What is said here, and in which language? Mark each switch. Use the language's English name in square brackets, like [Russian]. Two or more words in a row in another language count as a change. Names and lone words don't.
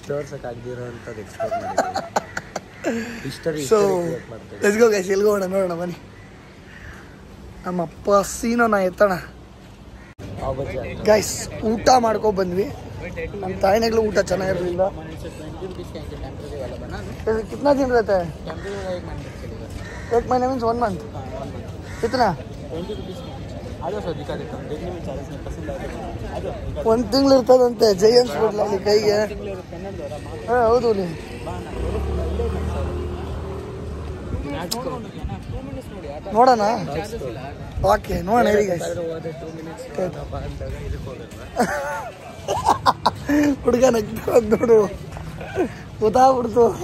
[Kannada] ತೋರ್ಸೋಕ್ಕಾಗದಿರೋ ಅಂಥದ್ದು ಎಕ್ಸ್ಪ್ಲೋರ್ ಮಾಡಿದ್ದೀವಿ. [English] so let's go guys. [Kannada] ಎಲ್ಲಿಗೆ ಹೋಗೋಣ ನೋಡೋಣ ಬನ್ನಿ. ನಮ್ಮ ಅಪ್ಪ ಸೀನೋನ ಎತ್ತೋಣ ಗೈಸ್. ಊಟ ಮಾಡ್ಕೊ ಬಂದ್ವಿ. ನಮ್ಮ ತಾಯಿನಾಗ್ಲೂ ಊಟ ಚೆನ್ನಾಗಿರಲಿಲ್ಲ. [Hindi] कितना दिन रहता है? एक महीने [English] means 1 month. [Kannada] कितना? 1 ತಿಂಗಳು ಇರ್ತದಂತೆ. ಜೈ ಅನ್ಸ್ಬಿಡ್ಲ ಅಲ್ಲಿ ಕೈಗೆ. ಹೌದು ನೋಡೋಣ. ಓಕೆ ನೋಡೋಣ ಹೇಗೆ ಹುಡುಗ ನಗ್ತಾ ನೋಡು ಗೊತ್ತಾಗ್ಬಿಡ್ತು.